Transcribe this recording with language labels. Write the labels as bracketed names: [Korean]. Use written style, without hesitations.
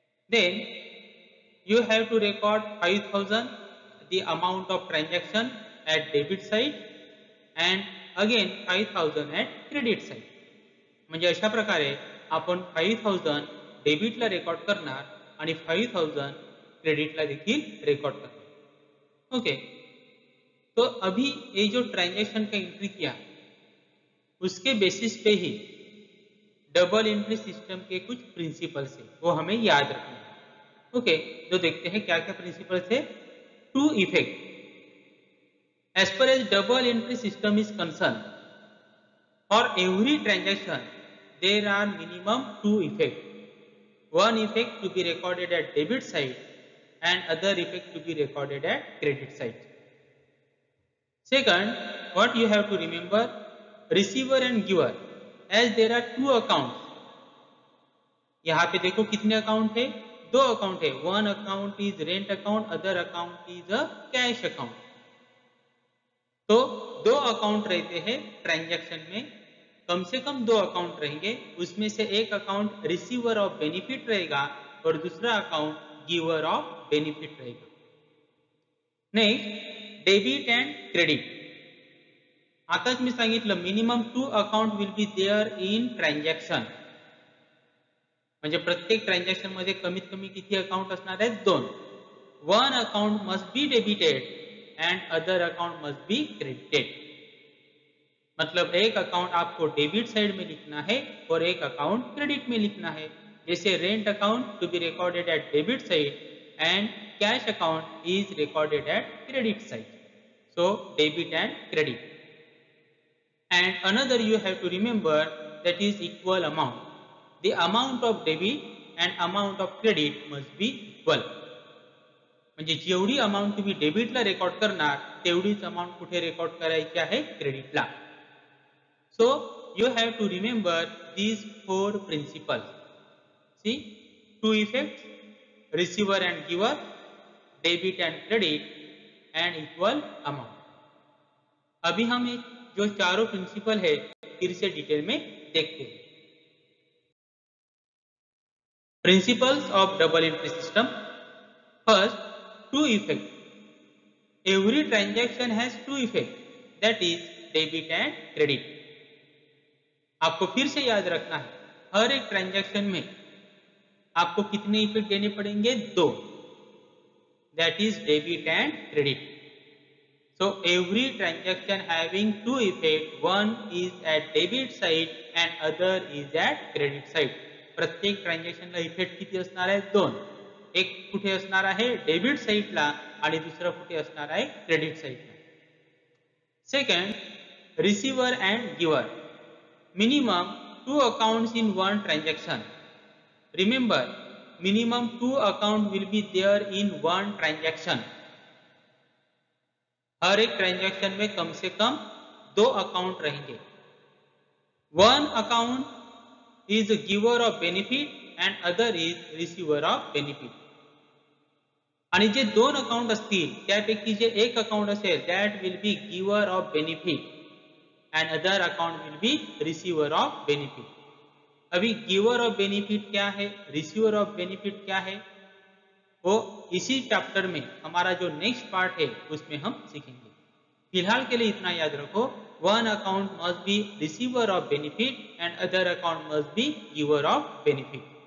[English] Then you have to record 5,000 the amount of transaction at debit side and again 5,000 at credit side. [Marathi] म्हणजे अशा प्रकारे आपण 5,000 डेबिटला record करणार आणि 5,000 क्रेडिटला देखील रेकॉर्ड करणार. [Hindi] ओके, तो अभी ये जो ट्रांजैक्शन का एंट्री किया उसके बेसिस पे ही डबल एंट्री सिस्टम के कुछ प्रिंसिपल्स है, वो हमें याद रखना है। ओके, तो देखते हैं क्या क्या प्रिंसिपल्स है। [English] Two effect, as per as double entry system is concern, for every transaction there are minimum two effects. One effect to be recorded at debit side and other effect to be recorded at credit side. Second, what you have to remember, receiver and giver, as there are two accounts. [Hindi] यहाँ पे देखो कितने account है, [English] दो अकाउंट है। One account is rent account, other account is a cash account. [Hindi] तो दो account रहते हैं ट्रांजैक्शन में, कम से कम दो अकाउंट रहेंगे, उसमें से एक अकाउंट रिसीवर ऑफ बेनिफिट रहेगा और दूसरा अकाउंट गिवर ऑफ बेनिफिट रहेगा। [English] Next, debit and credit. [Marathi] आताच मी सांगितलं [English] minimum two account will be there in transaction, [Marathi] म्हणजे प्रत्येक ट्रान्झॅक्शन मध्ये कमीत कमी किती अकाउंट असणार आहेत, दोन. [English] One account must be debited and other account must be credited. [Hindi] मतलब एक अकाउंट आपको डेबिट साइड में लिखना है और एक अकाउंट क्रेडिट में लिखना है। [English] जैसे rent account to be recorded at debit side and cash account is recorded at credit side. So debit and credit. And another you have to remember, that is equal amount. The amount of debit and amount of credit must be equal. [Marathi] म्हणजे जेवढी amount तुम्ही डेबिटला record करणार तेवढीच amount कुठे record करायची आहे, क्रेडिटला. [English] So you have to remember these four principles. See, two effects, receiver and giver, debit and credit and equal amount. [Hindi] अभी हम एक जो चारों प्रिंसिपल है फिर से डिटेल में देखते हैं. [English] Principles of double entry system. First, two effect. Every transaction has two effect, that is debit and credit. [Hindi] आपको फिर से याद रखना है, हर एक ट्रांजैक्शन में आपको कितने इफेक्ट देने पड़ेंगे, दो, [English] That is debit and credit. So every transaction having two effect, one is at debit side and other is at credit side. [Marathi] प्रत्येक ट्रान्झॅक्शनला इफेक्ट किती असणार आहे, दोन. एक कुठे असणार आहे, डेबिट साइडला आणि दुसरा कुठे असणार आहे, क्रेडिट साइडला. [English] Second, receiver and giver. Minimum two accounts in one transaction. Remember, minimum two account will be there in one transaction. [Hindi] हर एक ट्रांजैक्शन में कम से कम दो अकाउंट रहेंगे. [English] One account is giver of benefit and other is receiver of benefit. [Marathi] आणि जे दोन account असतील त्यापैकी जे एक अकाउंट असेल [English] That will be giver of benefit and other account will be receiver of benefit. [Hindi] अभी गिवर ऑफ बेनिफिट क्या है, receiver of benefit क्या है, वो इसी चैप्टर में हमारा जो नेक्स्ट पार्ट है उसमें हम सीखेंगे. फिलहाल के लिए इतना याद रखो, [English] One account must be receiver of benefit and other account must be giver of benefit.